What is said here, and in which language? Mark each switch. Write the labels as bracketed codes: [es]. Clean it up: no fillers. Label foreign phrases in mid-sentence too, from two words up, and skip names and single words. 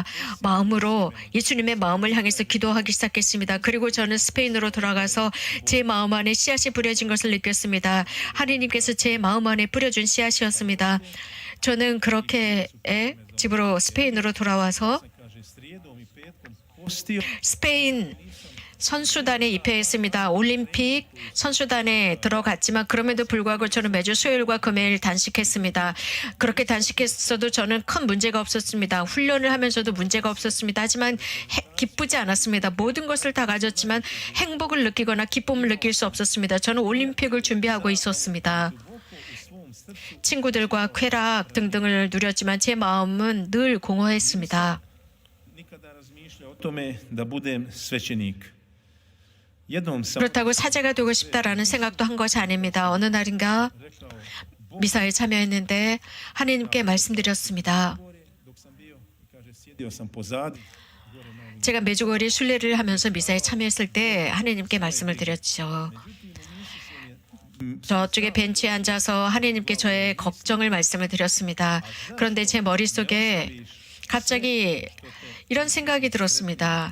[ko] 마음으로 예수님의 마음을 향해서 기도하기 시작했습니다. 그리고 저는 스페인으로 돌아가서 제 마음 안에 씨앗이 뿌려진 것을 느꼈습니다. 하나님께서 제 마음 안에 뿌려준 씨앗이었습니다. 저는 그렇게 집으로 스페인으로 돌아와서 [hr] Kaže, srijedom i petkom postio [ko] 스페인 선수단에 입회했습니다. 올림픽 선수단에 들어갔지만 그럼에도 불구하고 저는 매주 수요일과 금요일 단식했습니다. 그렇게 단식했어도 저는 큰 문제가 없었습니다. 훈련을 하면서도 문제가 없었습니다. 하지만 기쁘지 않았습니다. 모든 것을 다 가졌지만 행복을 느끼거나 기쁨을 느낄 수 없었습니다. 저는 올림픽을 준비하고 있었습니다. 친구들과 쾌락 등등을 누렸지만 제 마음은 늘 공허했습니다. [hr] nikada razmišljao o tome da budem svećenik. Jednom sam [ko] 그렇다고 사제가 되고 싶다라는 생각도 한 것이 아닙니다. 어느 날인가 [hr] rekao [ko] 미사에 참여했는데 하나님께 말씀드렸습니다. [hr] dok sam bio, kaže, sjedio sam pozadi, [ko] 제가 메주거리 순례를 하면서 미사에 참여했을 때 하나님께 말씀을 드렸죠. 저쪽에 벤치에 앉아서 하나님께 저의 걱정을 말씀을 드렸습니다. 그런데 제 머릿속에 갑자기 이런 생각이 들었습니다.